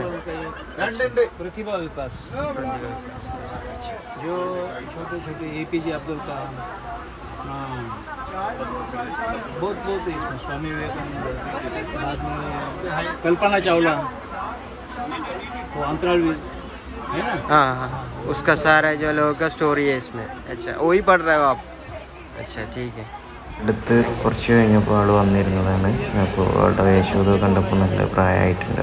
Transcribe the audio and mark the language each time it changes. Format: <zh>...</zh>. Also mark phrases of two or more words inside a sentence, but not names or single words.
<hi>प्रतिभा विकास, जो छोटे छोटे APJ अब्दुल कलाम, हाँ, बहुत है इसमें। स्वामी विवेकानंद, बाद में कल्पना चावला, वो अंतरालवीर है ना। हाँ हाँ, उसका सारा जो लोगों का स्टोरी है इसमें। अच्छा, वही पढ़ रहे हो आप? अच्छा, ठीक है.</hi> <ml>അടുത്ത് കുറച്ച് കഴിഞ്ഞപ്പോൾ ആൾ വന്നിരുന്നതാണ്. അപ്പോൾ ആളുടെ വേഷമൊക്കെ കണ്ടപ്പോൾ നല്ല പ്രായമായിട്ടുണ്ട്.</ml>